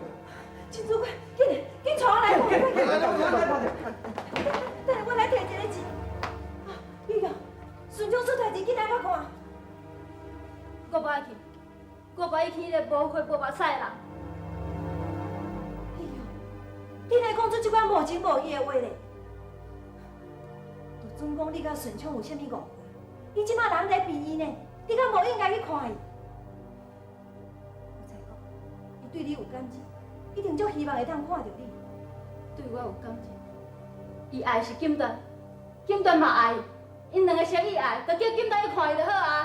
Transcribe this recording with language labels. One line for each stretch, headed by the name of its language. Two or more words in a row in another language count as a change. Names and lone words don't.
Min Nan Chinese: 金主管，紧带我来，等下我来摕一个钱。啊，你啊，孙中出代志，紧来我看。我无爱去，我无爱去迄个无血无目屎的人。哎呦，你来讲出这款无情无义的话咧？就准讲你甲顺昌有啥物误会？伊即摆人在病院呢，你敢无应该去看伊？我再讲， 对你有感情，一定足希望会当看到你。对我有感情，伊爱是金段，金段嘛爱，因两个相依爱，就叫金段去看伊就好啊。